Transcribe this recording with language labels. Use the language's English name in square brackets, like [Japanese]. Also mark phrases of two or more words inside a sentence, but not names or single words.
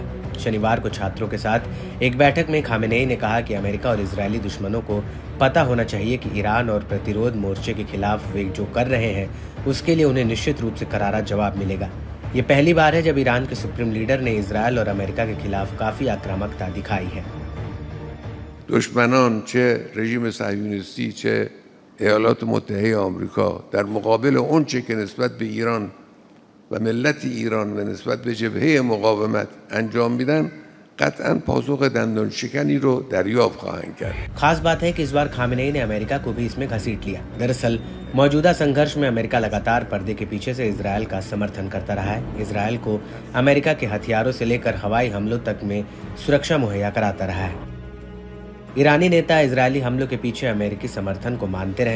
[Hindi] शनिवार को छात्रों के साथ एक बैठक में खामेनेई ने कहा कि अमेरिका और इजरायली दुश्मनों को पता होना चाहिए कि ईरान और प्रतिरोध मोर्चे के खिलाफ वे जो कर रहे हैं उसके लिए उन्हें निश्चित रूप से करारा जवाब मिलेगा। ये पहली बार है जब ईरान के सुप्रीम लीडर ने इजरायल और अमेरिका के खिलाफ काफी आक्रामकता दिखाई है। [Persian] دشمنان چه رژیم صهیونیستی چه ایالات متحده آمریکا در مقابل اون چه که نسبت به ایران و ملت ایران و نسبت به جبهه مقاومت انجام میدن قطعا پاسخ دندان شکنی رو دریافت خواهند کرد। [Hindi] खास बात है कि इस बार खामेनेई ने अमेरिका को भी इसमें घसीट लिया। दरअसल मौजूदा संघर्ष में अमेरिका लगातार पर्दे के पीछे से इजरायल का समर्थन करता रहा है। इजरायल को अमेरिका के हथियारों से लेकर हवाई हमलों तक में सुरक्षा मुहैया कराता रहा है। ईरानी नेता इजरायली हमलों के पीछे अमेरिकी समर्थन को मानते रहे।